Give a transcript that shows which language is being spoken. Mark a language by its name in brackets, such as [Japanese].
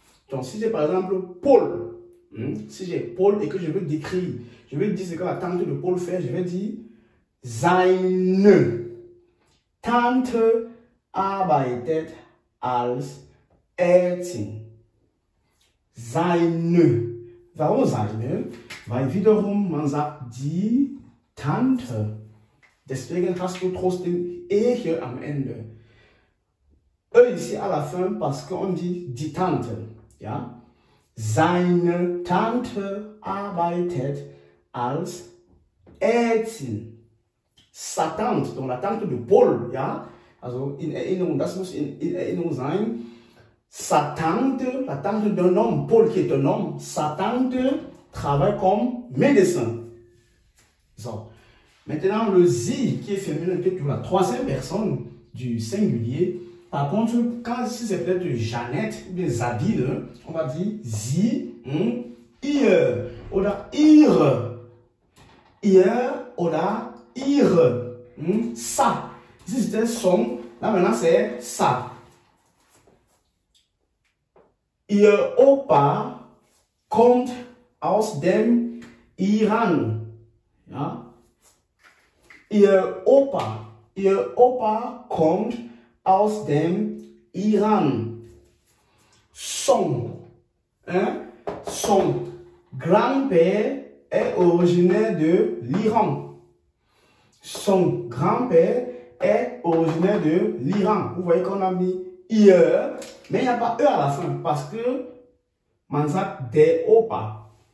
[French] Donc si j'ai par exemple Paul, si j'ai Paul et que je veux décrire, je veux dire ce que la tante de Paul fait, je vais dire [German] seine Tante arbeitet als Ärztin. Seine. Warum seine? Weil wiederum man sagt die Tante. Deswegen hast du trotzdem hier am Ende. [French] Ici à la fin parce qu'on dit die Tante. [German] Ja? Seine Tante arbeitet als Ärztin. [French] Sa Tante, donc la tante de Paul, [German] ja? Also in Erinnerung, das muss in Erinnerung sein. [French] Sa tante, la tante d'un homme, Paul qui est un homme, sa tante travaille comme médecin. So. Maintenant, le sie qui est féminin, qui est pour la troisième personne du singulier. Par contre, quand si c'est peut-être Jeannette ou bien Zabine, on va dire [German] sie, ihr oder ihre. Ihr oder ihre. [French] Ça. Si c'était son, là maintenant c'est ça. [German] Ihr Opa kommt aus dem Iran. Ja? Ihr Opa kommt aus dem Iran. [French] Son grand-père est originaire de l'Iran. Son grand-père est originaire de l'Iran. Vous voyez qu'on a mis ihr, mais il n'y a pas E à la fin parce que [German] man sagt der Opa.